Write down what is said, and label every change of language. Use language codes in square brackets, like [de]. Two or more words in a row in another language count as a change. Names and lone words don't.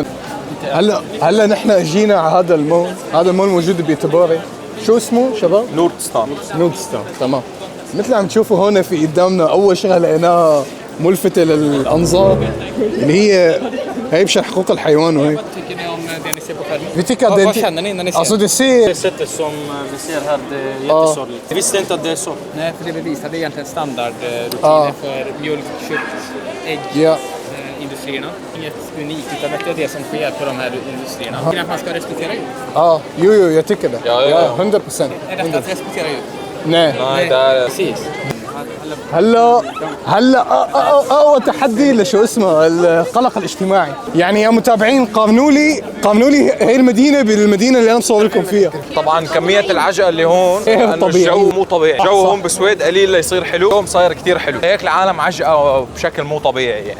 [ar] هلا نحن اجينا على هذا المول، هذا المول موجود بيتباري. شو اسمه شباب؟ نوردستان. تمام. مثل عم تشوفوا هون في قدامنا اول شغله لقيناها ملفتة للانظار اللي هي بشان حقوق الحيوان وهيك. [sv] Vi tycker att Vad känner ni när ni ser? Alltså det ser... Sättet som vi ser här, det är jättesorgligt. Jag visste inte att det är så. Nej, för det bevisar det är egentligen standardrutiner för mjölk, kött, ägg. Ja. Industrierna. Inget unikt utan det är det som sker på de här industrierna. Tycker att man ska respektera djur? Ja, jo jag tycker det. Ja, 100%. Är detta att respektera djur? Nej. Precis. [ar] هلا اقوى تحدي لشو اسمه القلق الاجتماعي. يعني يا متابعين قارنوا لي هي المدينه بالمدينه اللي انا مصور لكم فيها. طبعا كمية العجقة اللي هون لأنه الجو مو طبيعي. الجو هون بالسويد قليل ليصير حلو، اليوم صاير كتير حلو. هيك العالم عجقة بشكل مو طبيعي يعني.